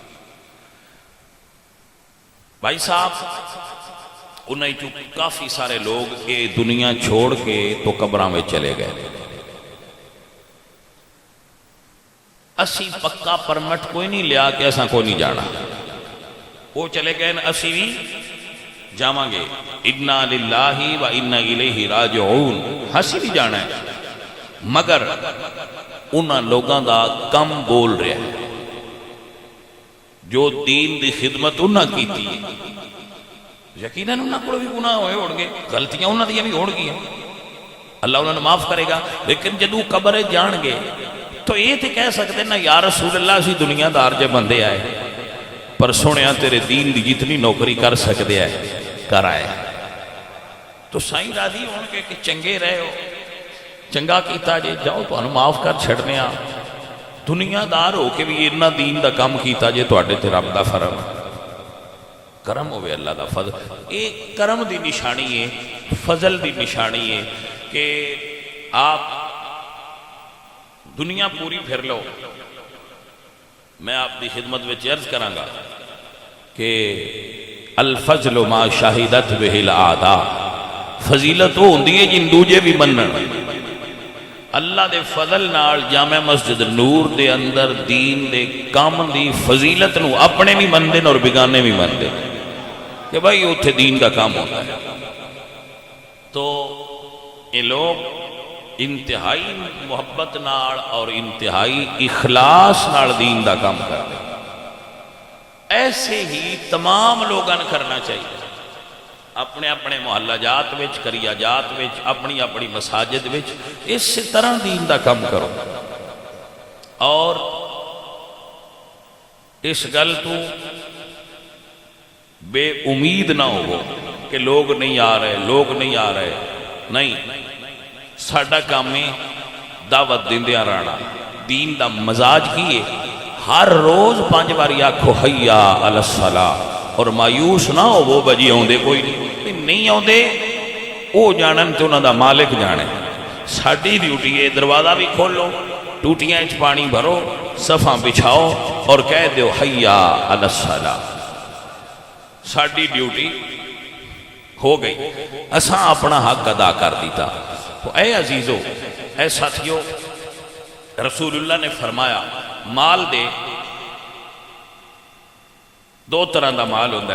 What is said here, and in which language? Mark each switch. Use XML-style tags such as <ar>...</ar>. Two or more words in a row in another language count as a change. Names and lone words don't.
<pa>بھائی صاحب انہیں جو کافی سارے لوگ یہ دنیا چھوڑ کے تو قبراں میں چلے گئے، اسی پکا پرمٹ کوئی نہیں لیا کہ ایسا کوئی نہیں جانا، وہ چلے گئے اسی بھی جاواں گے،</pa> <ar>انا للہ و انا الیہ راجعون،</ar> <pa>ہسی بھی جانا ہے، مگر انہاں لوگاں دا کم بول رہا ہے جو دین دی خدمت انہاں کی تھی۔ یقیناً انہاں کو بھی گناہ ہوئے ہون گے، غلطیاں انہاں دی بھی ہون گی، اللہ انہاں نے معاف کرے گا، لیکن جدو قبر جان گے تو یہ تے کہہ سکتے نا</pa> <ar>یا رسول اللہ</ar> <pa>اسی دنیا دار جے بندے آئے پر سنیا تیرے دین دی جتنی نوکری کر سکتے ہیں کر آئے، تو سائیں راضی ہون کے کہ چنگے رہے ہو، چنگا کیتا جے جاؤ تو انہوں معاف کر چھڑنے آ، دنیا دار ہو کے بھی اتنا دین دا کام کیتا جے تو اڈے تے رب دا فرم کرم ہوئے، اللہ دا فضل، ایک کرم دی نشانی ہے، فضل دی نشانی ہے کہ آپ دنیا پوری پھر لو۔ میں آپ دی خدمت میں عرض کراں گا کہ</pa> <ar>الفضل ما شاہدت بہ الاعداء،</ar> <pa>فضیلت وہ ہوندی ہے جن دوجے بھی منن۔ اللہ دے فضل نال جامع مسجد نور دے اندر دین دے کام دی فضیلت نو اپنے بھی مندے اور بگانے بھی مندے کہ بھائی اتھے دین کا کام ہوتا ہے، تو یہ لوگ انتہائی محبت نال اور انتہائی اخلاص نال دین دا کام کرتے، ایسے ہی تمام لوگاں کرنا چاہیے، اپنے اپنے محلہ جات وچ، کریا جات وچ، اپنی اپنی مساجد وچ اس طرح دین دا کام کرو، اور اس گل تو بے امید نہ ہو کہ لوگ نہیں آ رہے، لوگ نہیں آ رہے، نہیں، ساڈا کام ہے دعوت دیندیاں رہنا، دین دا مزاج کی ہے، ہر روز 5 باری آکھو</pa> <ar>حیا علی الصلاۃ،</ar> <pa>اور مایوس نہ ہو وہ بجی آندے کوئی نہیں آندے، وہ جانن تے انہاں دا مالک جانے، ساڈی ڈیوٹی ہے دروازہ بھی کھولو، ٹوٹیاں وچ پانی بھرو، صفاں بچھاؤ اور کہہ دیو</pa> <ar>حیا علی الصلاۃ،</ar> <pa>ساڈی ڈیوٹی ہو گئی، اساں اپنا حق ادا کر دیتا۔ تو اے عزیزو، اے ساتھیو، رسول اللہ نے فرمایا مال دے 2 طرح دا مال ہوندہ ہے</pa>